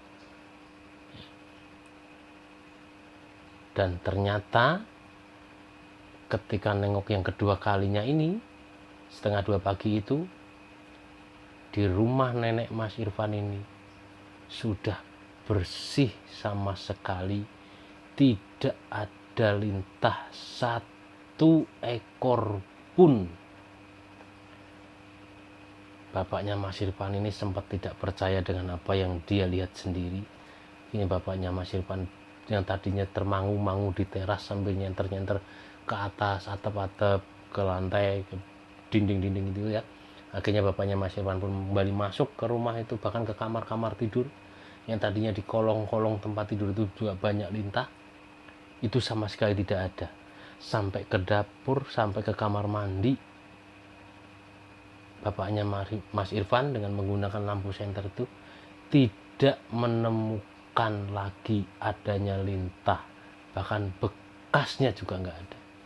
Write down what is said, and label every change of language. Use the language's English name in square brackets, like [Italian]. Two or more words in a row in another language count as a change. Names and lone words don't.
[Indonesian] Dan ternyata ketika nengok yang kedua kalinya ini, 1:30 pagi itu, di rumah nenek Mas Irfan ini sudah bersih sama sekali, tidak ada lintah satu ekor pun. Bapaknya Mas Irfan ini sempat tidak percaya dengan apa yang dia lihat sendiri. Ini bapaknya Mas Irfan yang tadinya termangu-mangu di teras sambil nyenter-nyenter ke atas atap-atap, ke lantai, ke dinding-dinding itu ya. Akhirnya bapaknya Mas Irfan pun kembali masuk ke rumah itu, bahkan ke kamar-kamar tidur yang tadinya di kolong-kolong tempat tidur itu juga banyak lintah. Itu sama sekali tidak ada. Sampai ke dapur, sampai ke kamar mandi, bapaknya Mas Irfan dengan menggunakan lampu senter itu tidak menemukan lagi adanya lintah, bahkan bekasnya juga nggak ada.